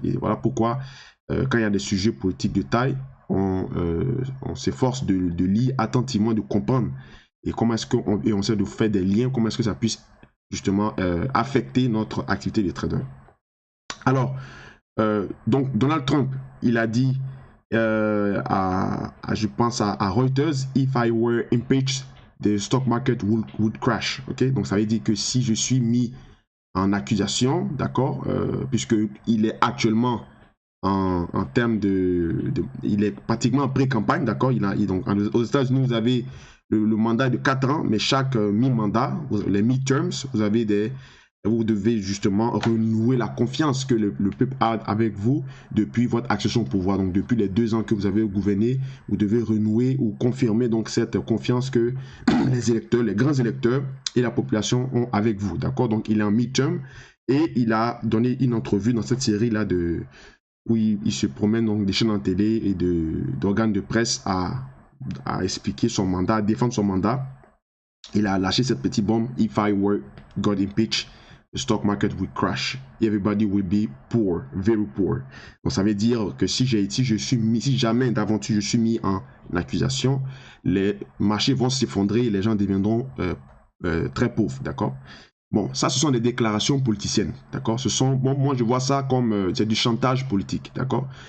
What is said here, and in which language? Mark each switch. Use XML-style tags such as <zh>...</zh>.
<fr>Et voilà pourquoi, quand il y a des sujets politiques de taille, on s'efforce de lire attentivement, de comprendre et comment est-ce qu'on essaie de faire des liens, comment est-ce que ça puisse justement affecter notre activité de trader. Alors, donc Donald Trump, il a dit je pense à Reuters,</fr> <en>if I were impeached, the stock market would crash.</en> <fr>Ok, donc ça veut dire que si je suis mis en accusation, d'accord, puisqu'il est actuellement en termes il est pratiquement en pré-campagne, d'accord. Donc aux États-Unis, vous avez le mandat de 4 ans, mais chaque mi-mandat, les midterms, vous devez justement renouer la confiance que le peuple a avec vous depuis votre accession au pouvoir. Donc depuis les 2 ans que vous avez gouverné, vous devez renouer ou confirmer donc cette confiance que les électeurs, les grands électeurs et la population ont avec vous, d'accord. Donc il est en midterm et il a donné une entrevue dans cette série-là où il se promène donc des chaînes en télé et d'organes de presse à expliquer son mandat, à défendre son mandat. Il a lâché cette petite bombe:</fr> <en>if I were got impeached, the stock market would crash. Everybody will be poor, very poor.</en> <fr>Donc ça veut dire que si jamais d'aventure je suis mis en accusation, les marchés vont s'effondrer et les gens deviendront très pauvres, d'accord. Bon, ça, ce sont des déclarations politiciennes, d'accord? Bon, moi, je vois ça comme c'est du chantage politique, d'accord?</fr>